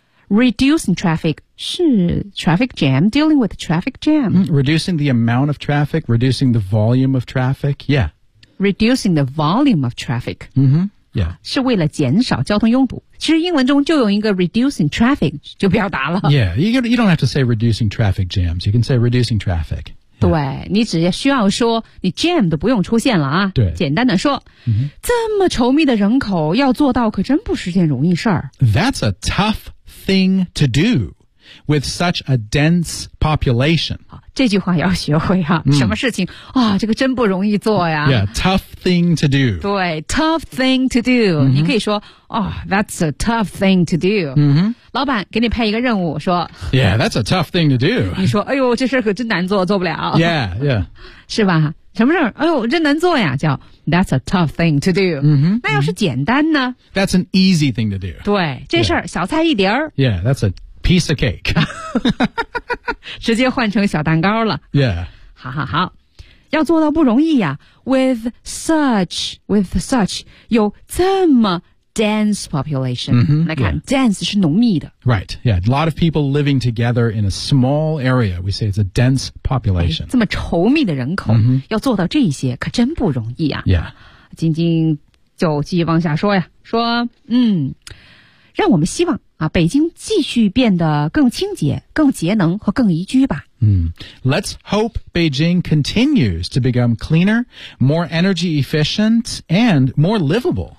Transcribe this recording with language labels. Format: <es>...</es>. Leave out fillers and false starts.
<en>Reducing traffic 是 traffic jam, dealing with traffic jam. Reducing the amount of traffic, reducing the volume of traffic, yeah. Reducing the volume of traffic. Yeah.</en> <zh>是为了减少交通拥堵。其实英文中就用一个</zh> <en>reducing traffic</en> <zh>就表达了。</zh> <en>Yeah, you don't have to say reducing traffic jams. You can say reducing traffic.</en> <zh>对你只需要说你 jam 都不用出现了啊对简单的说、这么稠密的人口要做到可真不是件容易事儿。</zh> <en>That's a tough thing to do with such a dense population.</en> <zh>这句话要学会啊、什么事情啊、这个真不容易做呀。</zh> <en>Yeah, tough thing to do. 对 tough thing to do.、</en> <zh>你可以说、</zh> <en>that's a tough thing to do.、</en> <zh>老板给你派一个任务说</zh> <en>Yeah, that's a tough thing to do.</en> <zh>你说哎呦这事可真难做做不了。</zh> <en>Yeah, yeah.</en> <zh>是吧什么事哎呦真难做呀叫</zh> <en>that's a tough thing to do.、</en> <zh>那要是简单呢</zh> <en>That's an easy thing to do.</en> <zh>对这事儿、小菜一碟儿。</zh> <en>Yeah, that's a piece of cake.</en> <zh>直接换成小蛋糕了。</zh> <en>Yeah.</en> <zh>好好好。要做到不容易呀 with such, 有这么</zh> <en>dense population.</en> <zh>来看、dense 是浓密的。</zh> <en>Right, yeah. A lot of people living together in a small area. We say it's a dense population.、</en> <zh>这么稠密的人口、要做到这些可真不容易啊。</zh> <en>Yeah.</en> <zh>晶晶就继续往下说呀。说让我们希望啊北京继续变得更清洁更节能和更宜居吧。</zh> <en>Let's hope Beijing continues to become cleaner, more energy efficient, and more livable.</en>